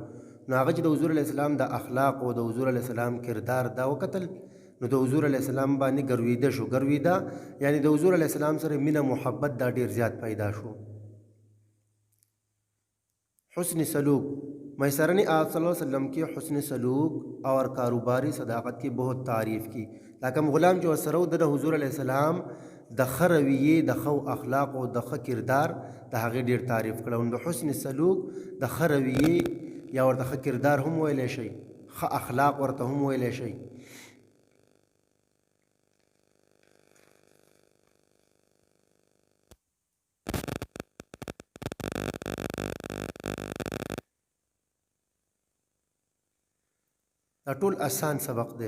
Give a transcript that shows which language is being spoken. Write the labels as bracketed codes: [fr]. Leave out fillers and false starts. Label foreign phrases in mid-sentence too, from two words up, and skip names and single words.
[ps] نو هغه چې د حضور [ar] علیه السلام [ps] د اخلاق او د حضور [ar] علیه السلام [ps] کردار دا وکتل نو د حضور [ar] علیه السلام [ps] باندې ګرویده شو. ګرویده یعنی د حضور [ar] علیه السلام [ps] سره مینه محبت دا ډیر زیات پیدا شو. [ur] حسن سلوک، میسره نے آپ [ar] صلی اللہ علیہ وسلم [ur] کی حسن سلوک اور کاروباری صداقت کی بہت تعریف کی. [ps] دا کوم غلام چې ورسره و د حضور [ar] علیه السلام [ps] د ښه رویې، د ښه اخلاق او د ښه کردار د هغې ډېر تعریف کړی. د حسن سلوک د ښه رویې یا ورته ښه کردار هم ویلی شئ، ښه اخلاق ورته هم ویلی شئ. دا ټول آسان سبق دی.